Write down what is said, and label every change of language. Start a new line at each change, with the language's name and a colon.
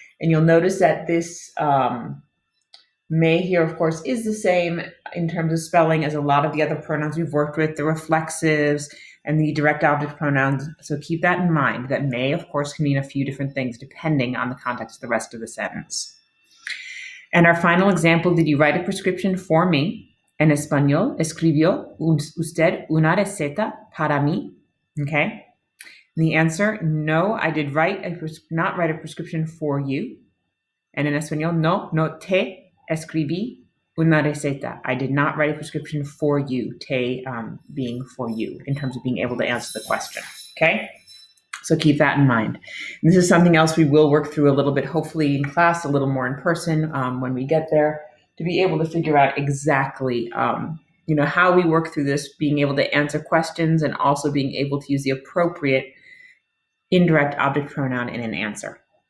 English: And you'll notice that this me here, of course, is the same in terms of spelling as a lot of the other pronouns we've worked with, the reflexives and the direct object pronouns. So keep that in mind, that may, of course, can mean a few different things depending on the context of the rest of the sentence. And our final example, did you write a prescription for me?
Spanish: En español, escribió usted una receta para mí?
English: Okay. And the answer, no, I did not write a prescription for you. And in
Spanish: español, no te escribí una receta.
English: I did not write a prescription for you, te being for you, in terms of being able to answer the question, okay? So keep that in mind. And this is something else we will work through a little bit, hopefully in class, a little more in person when we get there, to be able to figure out exactly how we work through this, being able to answer questions and also being able to use the appropriate indirect object pronoun in an answer.